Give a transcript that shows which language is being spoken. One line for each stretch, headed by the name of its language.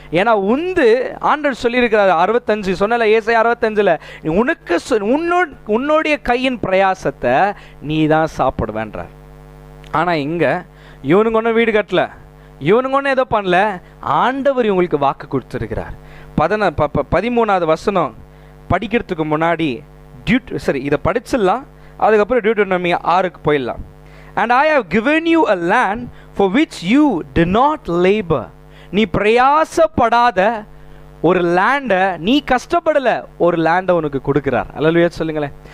Tamil: ஏன்னா உந்து ஆண்டவர் சொல்லியிருக்கிறார் 65 சொன்னல, ஏசாயா 65 உனக்கு உன்னுடைய கையின் பிரயாசத்தை நீ தான் சாப்பிடுவேன்றார். ஆனால் இங்கே இவனுங்க ஒன்றும் வீடு கட்டல, இவனுங்க ஒன்றும் ஏதோ பண்ணல, ஆண்டவர் இவங்களுக்கு வாக்கு கொடுத்துருக்கிறார். 13வது வசனம் படிக்கிறதுக்கு முன்னாடி இதை படிச்சிடலாம், அதுக்கப்புறம் டியூட்டோனமி 6க்கு போயிடலாம்.
English: And I have given you a land for which you did not labor.
Tamil: நீ பிரயாசப்படாத ஒரு லேண்டை, நீ கஷ்டப்படலை, ஒரு லேண்டை உனக்கு கொடுக்குறார். அல்லேலூயா சொல்லுங்களேன்.